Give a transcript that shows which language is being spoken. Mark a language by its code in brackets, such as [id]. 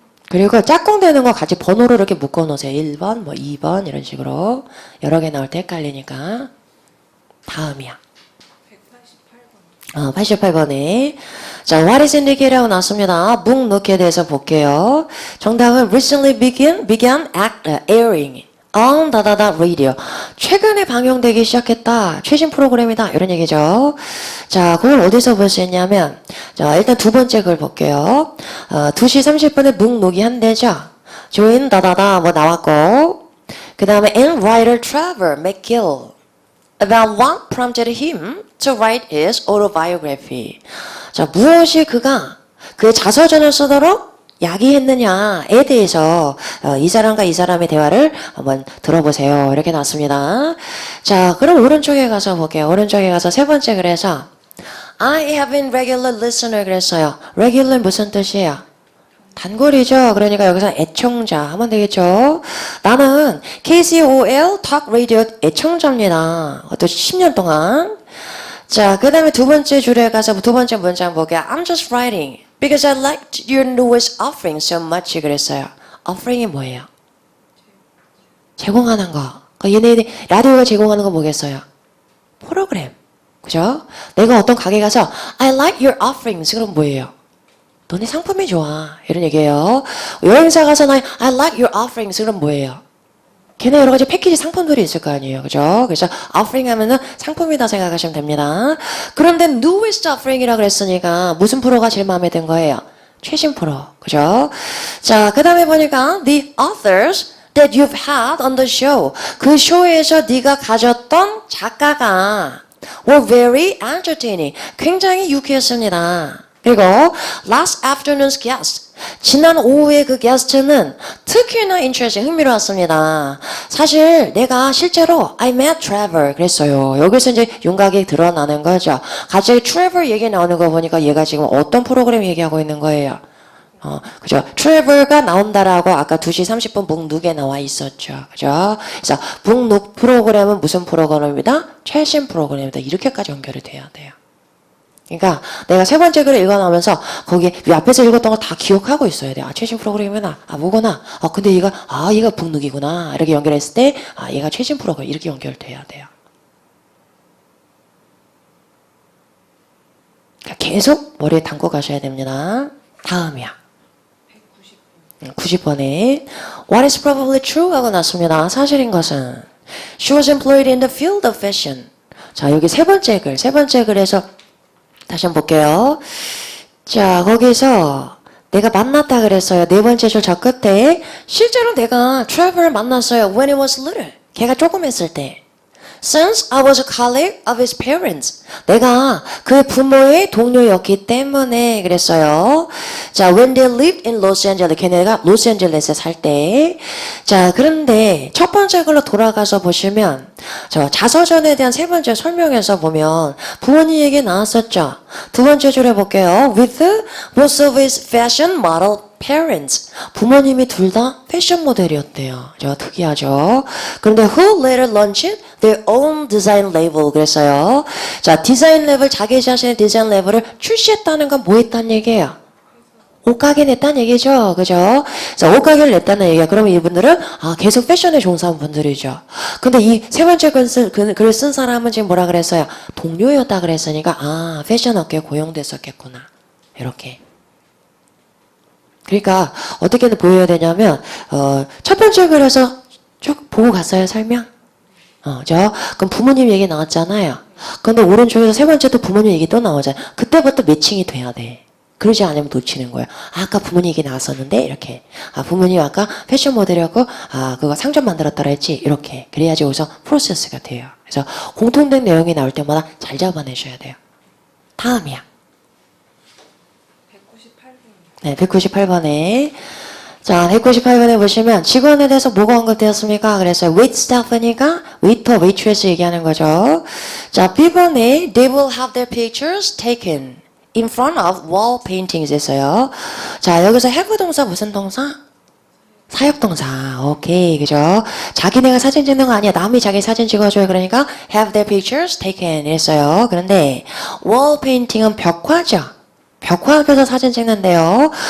[ko] 그리고 짝꿍되는 거 같이 번호로 이렇게 묶어 놓으세요. 1번, 2번 이런 식으로 여러 개 나올 때 헷갈리니까. 다음이야. 88번에 자, [en] what is indicate [ko] 라고 나왔습니다. 묵묵에 대해서 볼게요. 정답은 [en] recently began airing on 다다다 radio. [ko] 최근에 방영되기 시작했다. 최신 프로그램이다. 이런 얘기죠. 자, 그걸 어디서 볼 수 있냐면, 자, 일단 두 번째 글 볼게요. 2시 30분에 묵묵이 한대죠. [en] join 다다다 [ko] 뭐 나왔고, 그 다음에 [en] and writer Trevor McGill about what prompted him to write his autobiography. [ko] 자, 무엇이 그가 그의 자서전을 쓰도록 야기했느냐에 대해서 이 사람과 이 사람의 대화를 한번 들어보세요. 이렇게 나왔습니다. 자, 그럼 오른쪽에 가서 볼게요. 오른쪽에 가서 세 번째 글에서 [en] I have been regular listener [ko] 그랬어요. regular 무슨 뜻이에요? 단골이죠. 그러니까 여기서 애청자 하면 되겠죠. 나는 KCOL Talk Radio 애청자입니다. 또 10년 동안. 자, 그 다음에 두 번째 줄에 가서 두 번째 문장 볼게요. [en] I'm just writing because I liked your newest offering so much [ko] 그랬어요. offering이 뭐예요? 제공하는 거. 그러니까 얘네들이 라디오가 제공하는 거 뭐겠어요? 프로그램. 그죠? 내가 어떤 가게 가서 [en] I like your offerings [ko] 그럼 뭐예요? 너네 상품이 좋아. 이런 얘기예요. 여행사 가서 I like your offerings 그럼 뭐예요? 걔네 여러 가지 패키지 상품들이 있을 거 아니에요. 그죠? 그래서 offering 하면은 상품이다 생각하시면 됩니다. 그런데 newest offering이라 그랬으니까 무슨 프로가 제일 마음에 든 거예요? 최신 프로. 그죠? 자, 그 다음에 보니까 [en] the authors that you've had on the show. [ko] 그 쇼에서 네가 가졌던 작가가 were very entertaining. 굉장히 유쾌했습니다. 그리고 [en] last afternoon's guest. [ko] 지난 오후의 그 게스트는 특히나 interesting, 흥미로웠습니다. 사실 내가 실제로 [en] I met Trevor [ko] 그랬어요. 여기서 이제 윤곽이 드러나는 거죠. 갑자기 Trevor 얘기 나오는 거 보니까 얘가 지금 어떤 프로그램 얘기하고 있는 거예요. 그죠? 트래블가 나온다라고 아까 2시 30분 북룩에 나와 있었죠. 그죠? 그래서 북룩 프로그램은 무슨 프로그램입니다? 최신 프로그램입니다. 이렇게까지 연결이 돼야 돼요. 그러니까 내가 세 번째 글을 읽어나오면서 거기에 앞에서 읽었던 거 다 기억하고 있어야 돼요. 아, 최신 프로그램이구나. 아, 뭐구나. 근데 얘가 북룩이구나. 이렇게 연결했을 때, 아, 얘가 최신 프로그램. 이렇게 연결돼야 돼요. 그러니까 계속 머리에 담고 가셔야 됩니다. 다음이야. [en] 90번에 What is probably true [ko] 하고 났습니다. 사실인 것은 [en] She was employed in the field of fashion. [ko] 자, 여기 세 번째 글에서 다시 한번 볼게요. 자, 거기서 내가 만났다 그랬어요. 네 번째 줄 저 끝에 실제로 내가 트래블을 만났어요. [en] When he was little. [ko] 걔가 조금 했을 때. [en] Since I was a colleague of his parents. [ko] 내가 그 부모의 동료였기 때문에 그랬어요. [en] 자, when they lived in Los Angeles. [ko] 걔네가 로스앤젤레스에 살 때. 자, 그런데 첫 번째 글로 돌아가서 보시면 저 자서전에 대한 세 번째 설명에서 보면 부모님 얘기 나왔었죠. 두 번째 줄에 볼게요. [en] With most of his fashion model parents. [ko] 부모님이 둘 다 패션 모델이었대요. 저 특이하죠. 그런데 [en] who later launched their own design label [ko] 그랬어요. 자, 디자인 레벨 자기 자신의 디자인 레벨을 출시했다는 건 뭐 했다는 얘기예요? 옷가게 냈다는 얘기죠. 그죠? 그래서 옷가게를 냈다는 얘기야. 그러면 이분들은 계속 패션에 종사한 분들이죠. 근데 이 세 번째 글을 쓴 사람은 지금 뭐라 그랬어요? 동료였다 그랬으니까 패션 업계에 고용됐었겠구나. 이렇게. 그러니까 어떻게 보여야 되냐면 첫 번째 글에서 쭉 보고 갔어요. 설명. 그럼 부모님 얘기 나왔잖아요. 근데 오른쪽에서 세 번째 또 부모님 얘기 또 나오잖아요. 그때부터 매칭이 돼야 돼. 그러지 않으면 놓치는 거예요. 아까 부모님 얘기 나왔었는데 이렇게. 부모님 아까 패션 모델이었고 그거 상점 만들었다라 했지. 이렇게. 그래야지 여기서 프로세스가 돼요. 그래서 공통된 내용이 나올 때마다 잘 잡아내셔야 돼요. 다음이야. 198번. 네, 198번에. 자, 198번에 보시면 직원에 대해서 뭐가 언급되었습니까? 그래서 wait staff니까 waiter, waitress 얘기하는 거죠. 자, B번에 [en] they will have their pictures taken in front of wall paintings [ko] 했어요. 자, 여기서 have 동사 무슨 동사? 사역동사. 오케이. 그죠? 자기네가 사진 찍는 거 아니야. 남이 자기 사진 찍어줘요. 그러니까 [en] have their pictures taken [ko] 했어요. 그런데 wall painting은 벽화죠. 벽화 앞에서 사진 찍는데요.